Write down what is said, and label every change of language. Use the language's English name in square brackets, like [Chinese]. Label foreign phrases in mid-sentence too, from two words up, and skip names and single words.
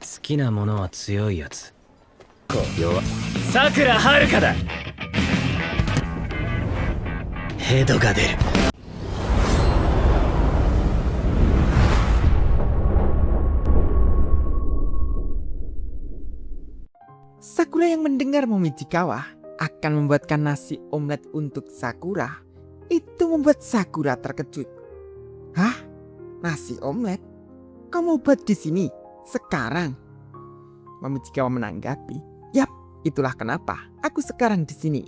[Japanese] きなものは強いやつ。弱。さくらはるかだ。ヘドが出る。 [Indonesian] Sakura yang mendengar Momijikawa akan membuatkan nasi omelet untuk Sakura, itu membuat Sakura terkejut. Hah? Nasi omelet? Kamu buat di sini? Sekarang? Momijikawa menanggapi, "Yap, itulah kenapa aku sekarang di sini.